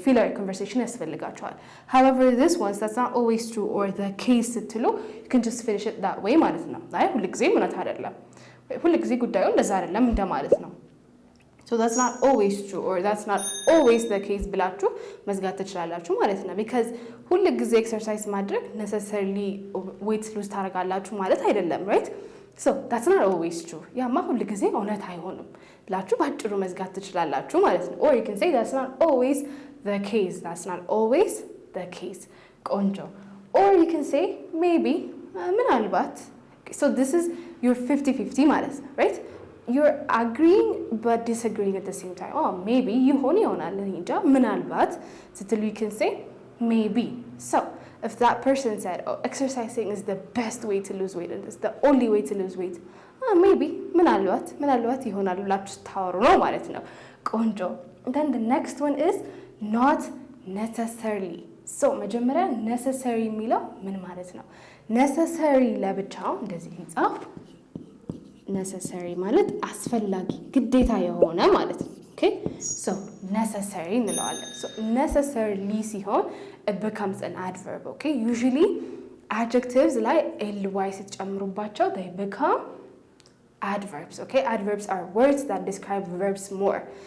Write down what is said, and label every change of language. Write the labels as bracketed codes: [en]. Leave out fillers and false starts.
[en] filler conversation [am] ያስፈልጋቸዋል. [en] however this one that's not always true or the case [am] ስትሉ [en] you can just finish it that way [am] ማለት ነው. አይ ሁሉ ጊዜ ምናት አይደለም ሁሉ ጊዜ ጉዳዩ እንደዛ አይደለም እንደማለት ነው. [en] so that's not always true or that's not always the case [am] ብላችሁ መዝጋት ትችላላችሁ ማለት ነው. because ሁሉ ጊዜ ኤክሰርሳይዝ ማድረግ [en] necessarily weight lose [am] ታደርጋላችሁ ማለት አይደለም. [en] right? so that's not always true. [am] ያማ ሁሉ ጊዜ እውነት አይሆንም ብላችሁ ባጭሩ መዝጋት ትችላላችሁ ማለት ነው. [en] or you can say that's not always the case. that's not always the case. [am] ቆንጆ. [en] or you can say maybe [am] ምናልባት. [en] so this is your 50-50 [am] ማለት ነው. [en] right? you're agreeing but disagreeing at the same time. oh maybe [am] ይሆናል እንጃ ምናልባት ስትሉ [en] you can say maybe. so if that person said oh exercising is the best way to lose weight and it's the only way to lose weight maybe [am] ምናልባት ይሆናል ብላችሁ ታወሩ ነው ማለት ነው. ቆንጆ. [en] then the next one is not necessarily. [am] so መጀመሪያ necessary የሚለው ምን ማለት ነው? necessary ለብቻው እንደዚህ ይጻፍ necessary ማለት አስፈላጊ ግዴታ የሆነ ማለት ነው. [en] okay so necessary [am] እንለዋለን. [en] so necessarily [am] ሲሆን [en] it becomes an adverb. okay usually adjectives [am] ላይ [en] ly [am] ስትጨምሩባቸው [en] they become adverbs. okay adverbs are words that describe verbs more.